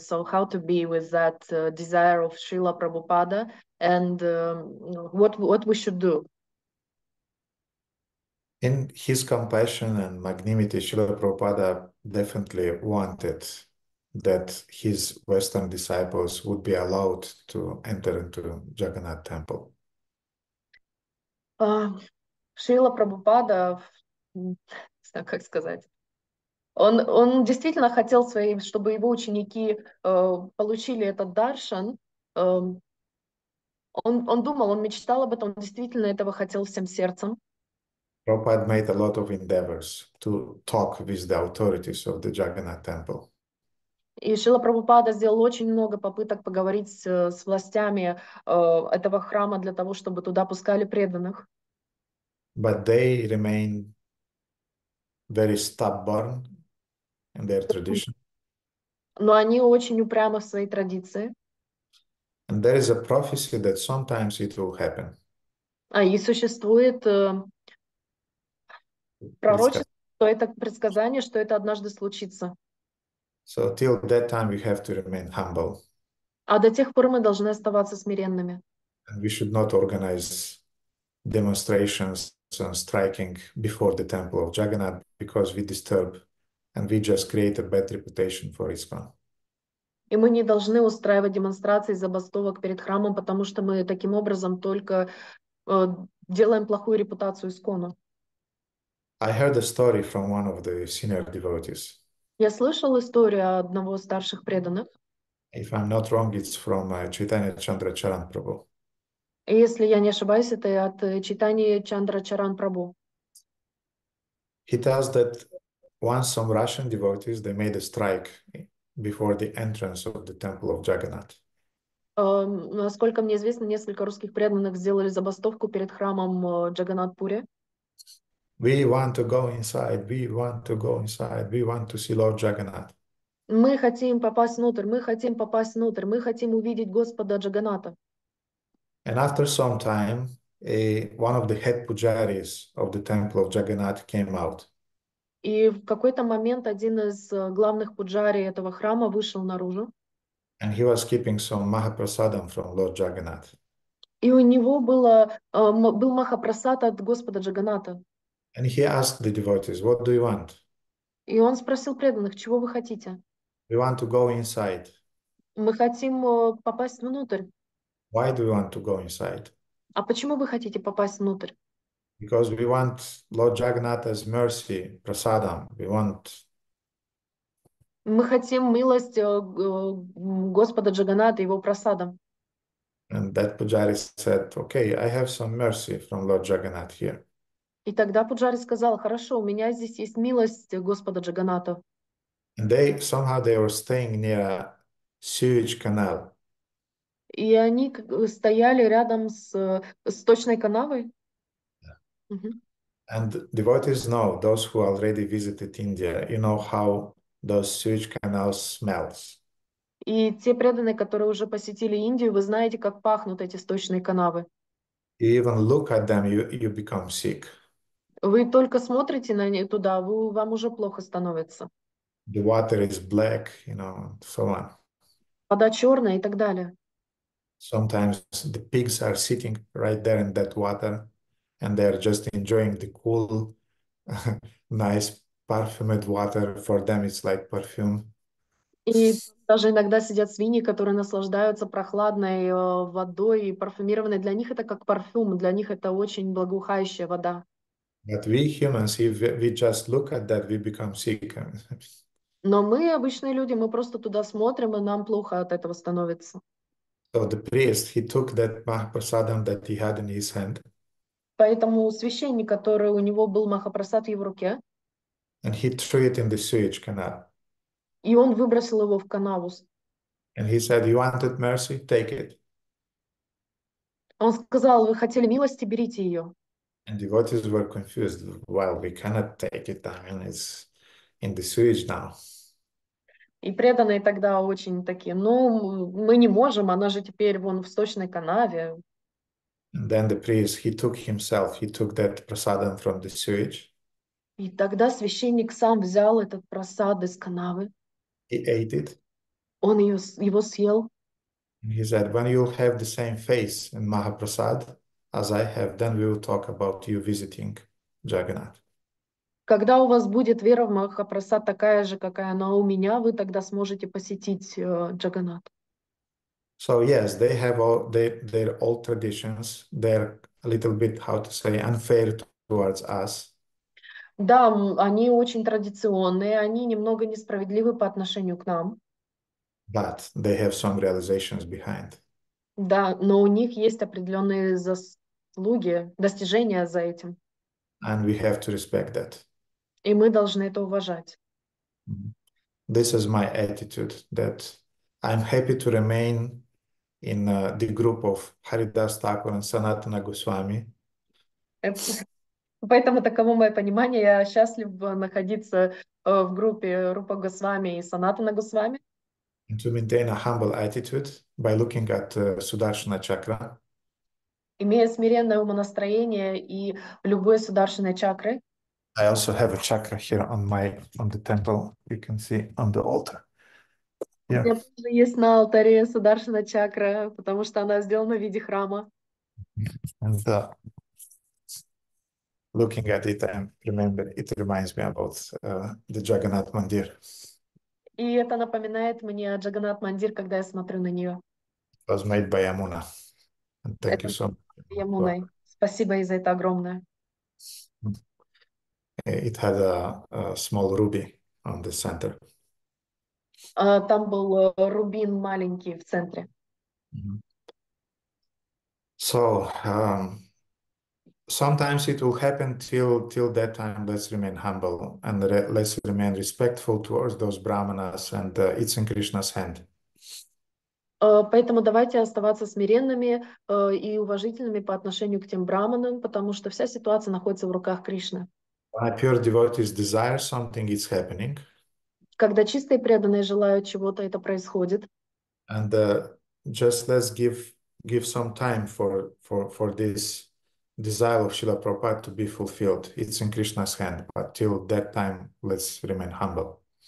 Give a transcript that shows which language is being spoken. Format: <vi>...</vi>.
<en>So how to be with that desire of Srila Prabhupada, and what we should do? In his compassion and magnanimity, Srila Prabhupada definitely wanted that his Western disciples would be allowed to enter into Jagannath temple.</en> <ru>Шрила Прабхупада, не знаю, как сказать, он действительно хотел чтобы его ученики получили этот даршан. Он думал, он мечтал об этом, он действительно этого хотел всем сердцем.</ru> <en>Prabhupada made a lot of endeavors to talk with the authorities of the Jagannath temple.</en> <ru>И Шрила Прабхупада сделал очень много попыток поговорить с властями этого храма для того, чтобы туда пускали преданных.</ru> <en>But they remain very stubborn in their tradition.</en> <ru>Но они очень упрямы в своей традиции.</ru> <en>And there is a prophecy that sometimes it will happen.</en> <ru>И существует пророчество, что это предсказание, что это однажды случится.</ru> <en>So till that time we have to remain humble.</en> <ru>А до тех пор мы должны оставаться смиренными.</ru> <en>And we should not organize demonstrations and striking before the temple of Jagannath because we disturb and we just create a bad reputation for ISKCON.</en> <ru>И мы не должны устраивать демонстрации, забастовок перед храмом, потому что мы таким образом только делаем плохую репутацию ISKCON.</ru> <en>I heard a story from one of the senior devotees.</en> <ru>Я слышал историю одного из старших преданных.</ru> <en>If I'm not wrong, it's from Chaitanya Chandra Charan Prabhu.</en> <ru>И если я не ошибаюсь, это от Чайтаньи Чандра Чаран Прабху.</ru> <en>He tells that once some Russian devotees, they made a strike before the entrance of the temple of Jagannath.</en> <ru>Насколько мне известно, несколько русских преданных сделали забастовку перед храмом Джаганнат-Пури.</ru> <en>We want to go inside, we want to go inside, we want to see Lord Jagannath.</en> <ru>Мы хотим попасть внутрь, мы хотим попасть внутрь, мы хотим увидеть Господа Джаганната.</ru> <en>And after some time, one of the head pujaris of the temple of Jagannath came out.</en> <ru>И в какой-то момент один из главных пуджари этого храма вышел наружу.</ru> <en>And he was keeping some Mahaprasadam from Lord Jagannath.</en> <ru>И у него был Махапрасад от Господа Джаганната.</ru> <en>And he asked the devotees, what do you want?</en> <ru>И он спросил преданных, чего вы хотите?</ru> <en>We want to go inside.</en> <ru>Мы хотим попасть внутрь.</ru> <en>Why do you want to go inside?</en> <ru>А почему вы хотите попасть внутрь?</ru> <en>Because we want Lord Jagannath's mercy, prasadam. We want.</en> <ru>Мы хотим милость Господа Джаганната, его прасадом.</ru> <en>And that pujari said, okay, I have some mercy from Lord Jagannath here.</en> <ru>И тогда пуджари сказал, хорошо, у меня здесь есть милость Господа Джаганната.</ru> <en>And somehow they were staying near a sewage canal.</en> <ru>И они стояли рядом с сточной канавой.</ru> <en>And devotees know, those who already visited India, you know how those sewage canals smells.</en> <ru>И те преданные, которые уже посетили Индию, вы знаете, как пахнут эти сточные канавы.</ru> <en>You even look at them, you become sick.</en> <ru>Вы только смотрите на них туда, вам уже плохо становится.</ru> <en>The water is black, so on.</en> <ru>Вода черная и так далее.</ru> <en>Sometimes the pigs are sitting right there in that water and they're just enjoying the cool, nice perfumed water. For them, it's like perfume.</en> <ru>И даже иногда сидят свиньи, которые наслаждаются прохладной водой и парфюмированной. Для них это как парфюм, для них это очень благоухающая вода.</ru> <en>But we humans, if we just look at that, we become sick.</en> <ru>Но мы, обычные люди, мы просто туда смотрим, и нам плохо от этого становится.</ru> <en>So the priest, he took that Mahaprasadam that he had in his hand.</en> <ru>Поэтому священник, который у него был Махапрасад в его руке,</ru> <en>and he threw it in the sewage canal.</en> <ru>и он выбросил его в канаву.</ru> <en>And he said, you wanted mercy? Take it.</en> <ru>Он сказал, вы хотели милости, берите ее.</ru> <en>And devotees were confused. Well, we cannot take it. I mean, it's in the sewage now.</en> <ru>И преданные тогда очень такие, ну, мы не можем, она же теперь вон в сточной канаве.</ru> <en>And then the priest, he took that prasadam from the sewage.</en> <ru>И тогда священник сам взял этот прасад из канавы.</ru> <en>He ate it.</en> <ru>Он его съел.</ru> <en>And he said, when you'll have the same face in Mahaprasad as I have, then we will talk about you visiting Jagannath.</en> <ru>Когда у вас будет вера в Махапрасад такая же, какая она у меня, вы тогда сможете посетить Джаганнат.</ru> <en>So yes, they have all their old traditions. They're a little bit, how to say, unfair towards us.</en> <ru>Да, они очень традиционные, они немного несправедливы по отношению к нам.</ru> <en>But they have some realizations behind.</en> <ru>Да, но у них есть определенные заслуги, достижения за этим.</ru> <en>And we have to respect that.</en> <ru>И мы должны это уважать.</ru> <en>This is my attitude, that I'm happy to remain in the group of Haridas Thakur and Sanatana Goswami.</en> <ru>Поэтому таково мое понимание. Я счастлив находиться в группе Рупа Госвами и Санатана Госвами.</ru> <en>And to maintain a humble attitude by looking at Sudarshana Chakra.</en> <ru>Имея смиренное умонастроение и любые сударшины чакры.</ru> <en>I also have a chakra here on the temple. You can see on the altar.</en> <ru>У меня тоже есть на алтаре сударшина чакра, потому что она сделана в виде храма.</ru> <en>And looking at it, I remember it reminds me about the Jagannath Mandir.</en> <ru>И это напоминает мне о Джаганнат Мандир, когда я смотрю на нее.</ru> <en>It was made by Yamuna. And thank you so much.</en> <ru>Ямуной. Спасибо ей за это огромное.</ru> <en>It had a small ruby on the center.</en> <ru>Там был рубин маленький в центре.</ru> <en>So sometimes it will happen till that time. Let's remain humble and let's remain respectful towards those brahmanas, and it's in Krishna's hand.</en> <ru>Поэтому давайте оставаться смиренными и уважительными по отношению к тем браманам, потому что вся ситуация находится в руках Кришны.</ru> <en>When pure devotees desire something, it's happening.</en> <ru>Когда чистые преданные желают чего-то, это происходит.</ru> <en>And just let's give some time for this desire of Srila Prabhupada to be fulfilled. It's in Krishna's hand, but till that time, let's remain humble.</en>